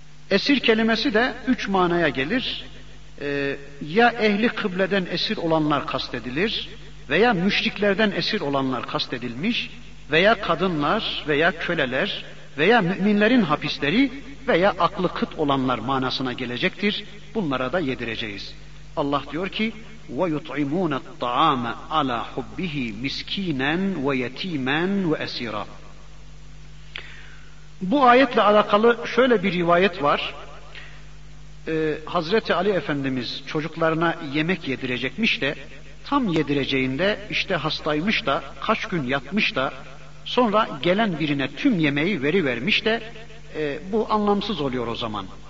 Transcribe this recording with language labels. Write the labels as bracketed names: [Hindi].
[Turkish] Esir kelimesi de 3 manaya gelir. Ya ehli kıbleden esir olanlar kastedilir, veya müşriklerden esir olanlar kastedilmiş, veya kadınlar, veya köleler, veya müminlerin hapisleri, veya aklı kıt olanlar manasına gelecektir. Bunlara da yedireceğiz. Allah diyor ki, [Arabic] وَيُطْعِمُونَ الطَّعَامَ عَلَى حُبِّهِ مِسْك۪ينًا وَيَت۪يمًا وَأَس۪يرًا. [Turkish] Bu ayetle alakalı şöyle bir rivayet var. Hazreti Ali Efendimiz çocuklarına yemek yedirecekmiş de, tam yedireceğinde işte hastaymış da, kaç gün yatmış da, sonra gelen birine tüm yemeği verivermiş de, bu anlamsız oluyor o zaman.